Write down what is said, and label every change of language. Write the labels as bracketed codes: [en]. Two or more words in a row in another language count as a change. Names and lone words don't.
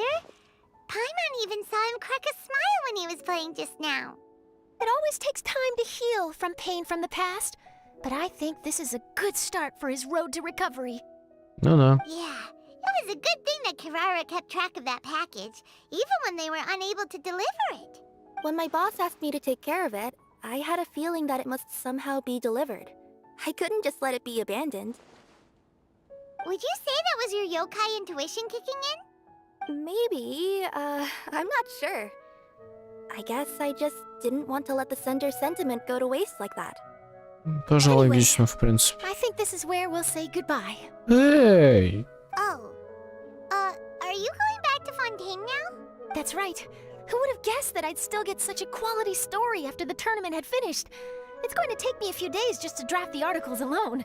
[en] Paimon even saw him crack a smile when he was playing just now. It always takes time to heal from pain from the past, but I think this is a good start for his road to recovery. [ru] Ну да. [en] Yeah, it was a good thing that Kirara kept track of that package, even when they were unable to deliver it. When my boss asked me to take care of it, I had a feeling that it must somehow be delivered. I couldn't just let it be abandoned. Would you say that was your yokai intuition kicking in? Maybe, I'm not sure. I guess I just didn't want to let the sender's sentiment go to waste like that. [ru] Тоже логично, в принципе. [en] I think this is where we'll say goodbye. [ru] Эй! [en] Oh. Are you going back to Fontaine now? That's right. Who would have guessed that I'd still get such a quality story after the tournament had finished? It's going to take me a few days just to draft the articles alone.